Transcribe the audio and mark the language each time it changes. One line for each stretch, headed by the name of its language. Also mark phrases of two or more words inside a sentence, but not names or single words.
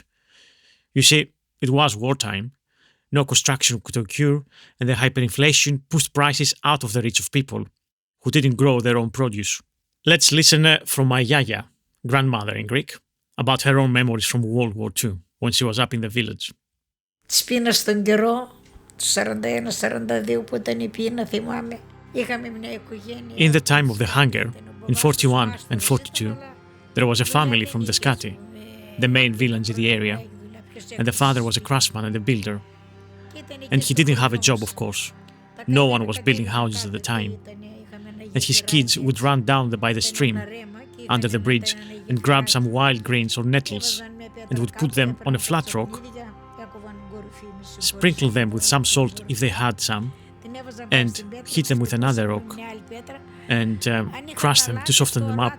English: You see, it was wartime. No construction could occur, and the hyperinflation pushed prices out of the reach of people who didn't grow their own produce. Let's listen from my yaya, grandmother in Greek, about her own memories from World War II, when she was up in the village.
Greek: Της πείνα στον καιρό, του 41-42 που ήταν η πείνα, θυμάμαι. Είχαμε μια οικογένεια.
English: In the time of the hunger, in 41 and 42, there was a family from the Skati, the main village in the area, and the father was a craftsman and a builder. And he didn't have a job, of course. No one was building houses at the time. And his kids would run down by the stream, under the bridge, and grab some wild greens or nettles, and would put them on a flat rock, sprinkle them with some salt if they had some, and hit them with another rock, and crush them to soften them up.